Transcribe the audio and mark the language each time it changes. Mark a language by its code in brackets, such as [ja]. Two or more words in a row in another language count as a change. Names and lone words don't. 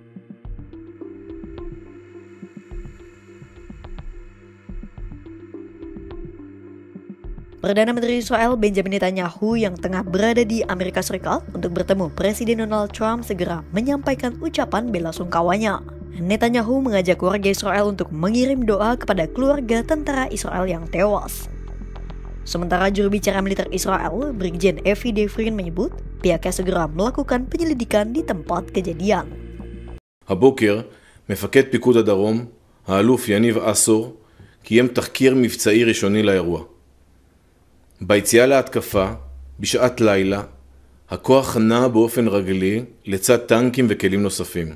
[id] Perdana Menteri Israel Benjamin Netanyahu yang tengah berada di Amerika Serikat untuk bertemu Presiden Donald Trump segera menyampaikan ucapan bela sungkawanya. Netanyahu mengajak warga Israel untuk mengirim doa kepada keluarga tentara Israel yang tewas. Sementara juru bicara militer Israel, Brigjen Evi Devrin menyebut pihaknya segera melakukan penyelidikan di tempat kejadian. [he] הבוקר, מפקד פיקוד הדרום, האלוף יניב אסור, קיים תחקיר מבצעי ראשוני לאירוע. ביציאה להתקפה, בשעת לילה, הכוח נע באופן רגלי לצד טנקים וכלים נוספים.